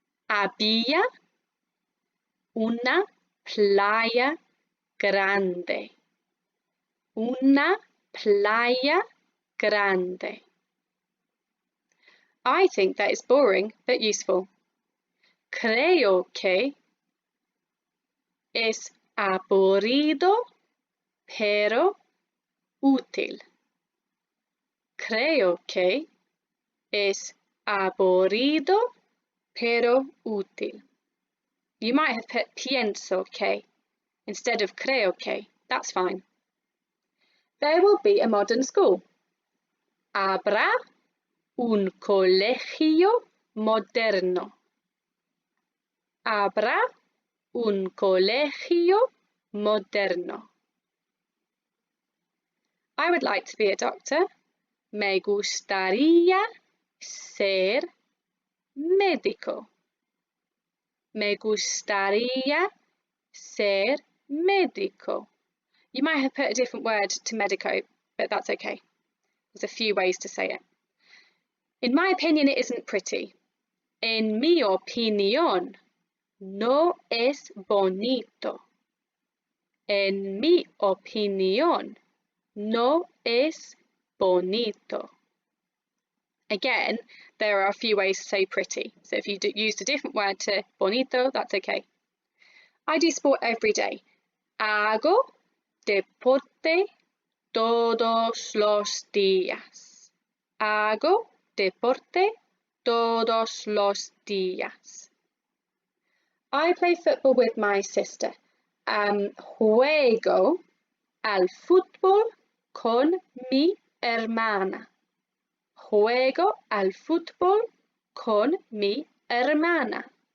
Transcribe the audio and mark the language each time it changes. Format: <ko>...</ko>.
<es>Había una playa grande. Una playa grande.</es> <en>I think that is boring but useful.</en> <es>Creo que es aburrido pero útil. Creo que es aburrido pero útil.</es> <en>You might have put pienso que instead of creo que. That's fine. There will be a modern school.</en> <es>Habrá un colegio moderno. Habrá un colegio moderno.</es> <en>I would like to be a doctor.</en> <es>Me gustaría ser médico. Me gustaría ser médico.</es> <en>You might have put a different word to medico, but that's okay. There's a few ways to say it. In my opinion, it isn't pretty.</en> <es>En mi opinión, no es bonito. En mi opinión, no es bonito.</es> <en>Again, there are a few ways to say pretty. So if you used a different word to bonito, that's okay. I do sport every day.</en> <es>Hago deporte todos los días. Hago deporte todos los días.</es> <en>I play football with my sister.</en> <es>Juego al fútbol con mi hermana. Juego al fútbol con mi hermana.</es>